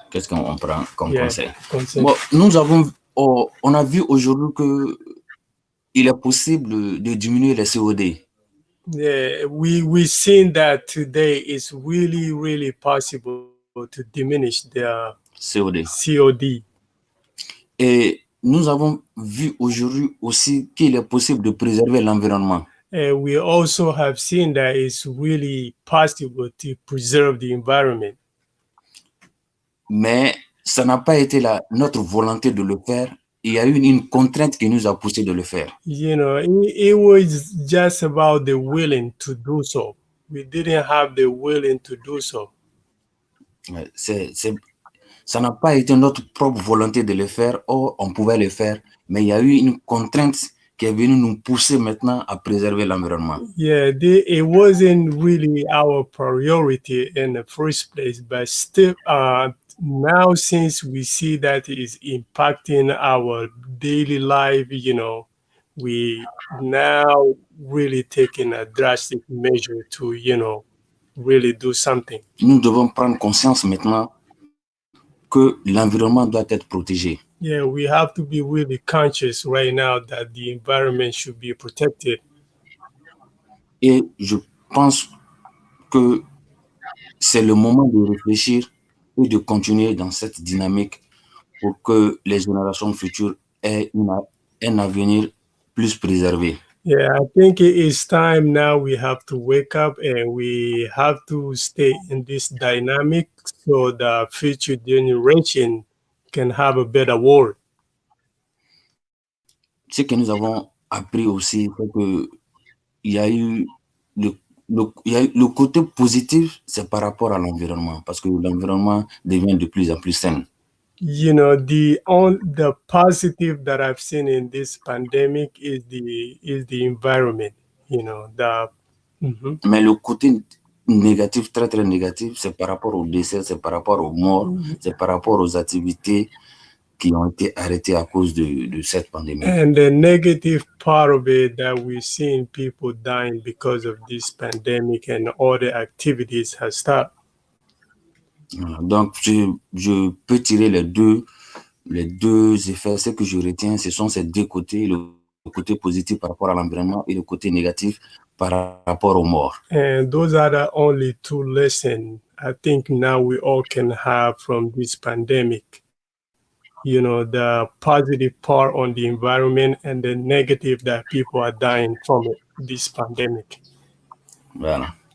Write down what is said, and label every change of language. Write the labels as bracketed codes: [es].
[fr] Qu'est-ce qu'on prend comme [en] Yeah, [fr] conseil? conseil. Bon, on a vu aujourd'hui que il est possible de diminuer les COD. [en] Yeah, we seen that today it's really possible to diminish the COD. COD. [fr] Et nous avons vu aujourd'hui aussi qu'il est possible de préserver l'environnement. [en] And we also have seen that it's really possible to preserve the environment. [fr] Mais ça n'a pas été notre volonté de le faire. Il y a eu une contrainte qui nous a poussé de le faire. [en] You know, it was just about the willing to do so. We didn't have the willing to do so. [fr] Ça n'a pas été notre propre volonté de le faire. Or, on pouvait le faire, mais il y a eu une contrainte qui est venue nous pousser maintenant à préserver l'environnement. [en] Yeah, it wasn't really our priority in the first place, but still, now since we see that it's impacting our daily life, you know, we now really taking a drastic measure to, you know, really do something. [fr] Nous devons prendre conscience maintenant que l'environnement doit être protégé. [en] Yeah, we have to be really conscious right now that the environment should be protected. [fr] Et je pense que c'est le moment de réfléchir et de continuer dans cette dynamique pour que les générations futures aient un avenir plus préservé. [en] Yeah, I think it is time now we have to wake up and we have to stay in this dynamic so the future generation can have a better world. [fr] Ce que nous avons appris aussi, c'est que il y a eu le côté positif, c'est par rapport à l'environnement, parce que l'environnement devient de plus en plus sain. [en] You know, the positive that I've seen in this pandemic is the environment. You know, [fr] Mais le côté négatif, très très négatif, c'est par rapport aux décès, c'est par rapport aux morts, c'est par rapport aux activités qui ont été arrêtées à cause de cette pandémie. [en] And the negative part of it that we're seeing people dying because of this pandemic and other activities has stopped. [fr] Donc, je peux tirer les deux effets. Ce que je retiens, ce sont ces deux côtés, le côté positif par rapport à l'environnement et le côté négatif par rapport aux morts. [en] And those are the only two lessons I think now we all can have from this pandemic. You know, the positive part on the environment and the negative that people are dying from it, this pandemic. [fr] Voilà.